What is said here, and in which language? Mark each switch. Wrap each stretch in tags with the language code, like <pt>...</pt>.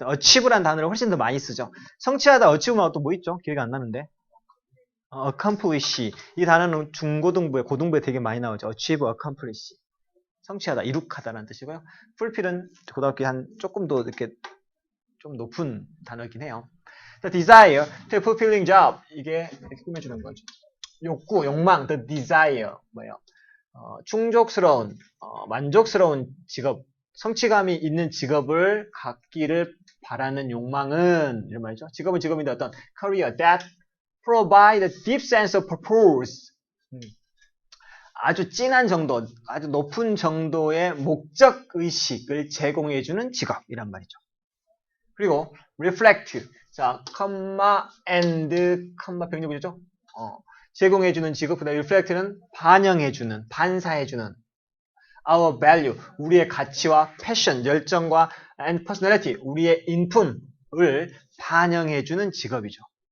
<ko>achieve라는 단어를 훨씬 더 많이 쓰죠. 성취하다, achieve만 또 뭐 있죠? 기억이 안 나는데. accomplish. 이 단어는 중고등부에, 고등부에 되게 많이 나오죠.</ko> <en>achieve, accomplish.</en> <ko>성취하다, 이룩하다라는 뜻이고요. fulfill은 고등학교 한 조금 더 이렇게 좀 높은 단어이긴 해요.</ko> <en>The desire to fulfilling job.</en> <ko>이게 이렇게 꾸며주는 거죠. 욕구, 욕망, the desire. 뭐예요? 충족스러운, 만족스러운 직업, 성취감이 있는 직업을 갖기를 바라는 욕망은, 이런 말이죠. 직업은 직업인데 어떤</ko> <en>career that provide a deep sense of purpose.</en> <ko>아주 진한 정도, 아주 높은 정도의 목적 의식을 제공해주는 직업이란 말이죠. 그리고 reflect. 자, 컴마 and 컴마 병렬이죠. 제공해주는 직업, 그다음 reflect는 반영해주는, 반사해주는 our value, 우리의 가치와 passion, 열정과 and personality, 우리의 인품을 반영해주는 직업이죠.</ko>